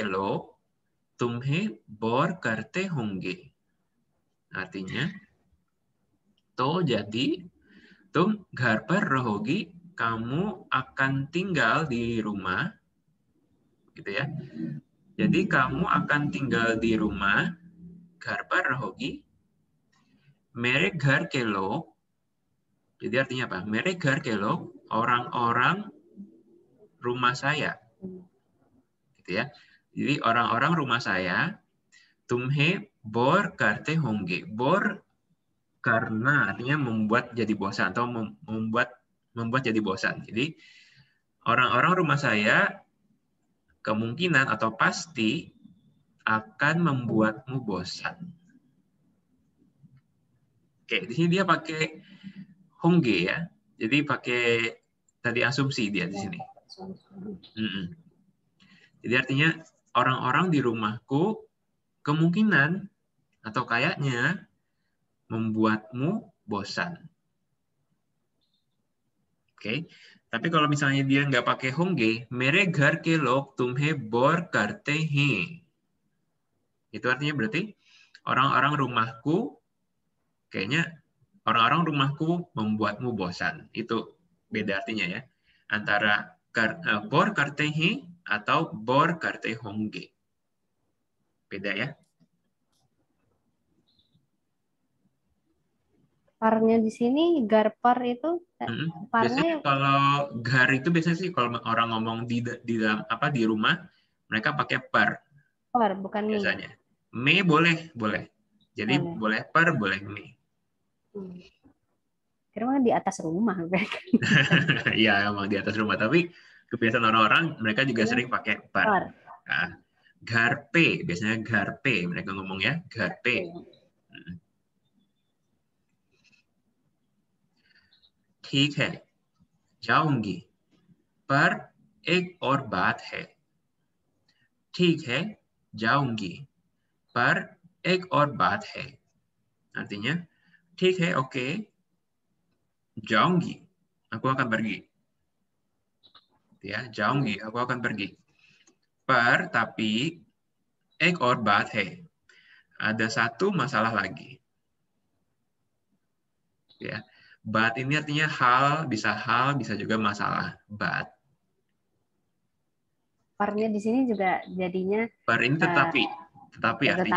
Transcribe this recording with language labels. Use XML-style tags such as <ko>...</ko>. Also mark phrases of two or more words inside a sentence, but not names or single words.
<hi>लोग तुम्हें बोर करते होंगे</hi> <id>artinya तो jadi</id> <hi>तुम घर पर रहोगी</hi> <id>kamu akan tinggal di rumah gitu ya jadi kamu akan tinggal di</id> <hi>rumah घर पर रहोगी मेरे घर के लोग</hi> <id>jadi artinya apa</id> <hi>मेरे घर के लोग</hi> <id>orang-orang rumah saya gitu ya jadi orang-orang rumah saya</id> <hi>तुम्हें बोर करते होंगे बोर</hi> <id>karena artinya membuat jadi bosan atau membuat jadi bosan jadi orang-orang rumah saya kemungkinan atau pasti akan membuatmu bosan oke di sini dia pakai hongge ya jadi pakai tadi asumsi dia di sini jadi artinya orang-orang di rumahku kemungkinan atau kayaknya membuatmu bosan. Oke. Tapi kalau misalnya dia nggak pakai</id> <hi>होंगे, मेरे घर के लोग तुम्हें bore करते हैं.</hi> <id>Itu artinya berarti orang-orang rumahku, kayaknya orang-orang rumahku membuatmu bosan. Itu beda artinya ya. Antara bore</id> <hi>करते हैं</hi> <id>atau bore</id> <hi>करते होंगे.</hi> <id>Beda ya. Parnya di sini garpar itu Biasanya parnya kalau gar itu biasanya sih kalau orang ngomong di dalam apa di rumah mereka pakai per par bukan mi. biasanya. Me boleh, boleh. Jadi boleh per, boleh me. Kira-kira di atas rumah. Iya, emang di atas rumah. Tapi kebiasaan orang-orang mereka juga sering pakai per. Nah, garpe, biasanya garpe mereka ngomong ya, garpe.</id> <hi>ठीक है, जाऊंगी, पर एक और बात है. ठीक है, जाऊंगी, पर एक और बात है.</hi> <id>Artinya,</id> <hi>ठीक है,</hi> <id>oke, जाऊंगी, aku akan pergi. Ya, जाऊंगी, aku akan pergi. Per, tapi,</id> <hi>एक और बात है.</hi> <id>Ada satu masalah lagi. Ya, but ini artinya hal bisa juga masalah. But. Parnya di sini juga jadinya. Per ini tetapi artinya.</id>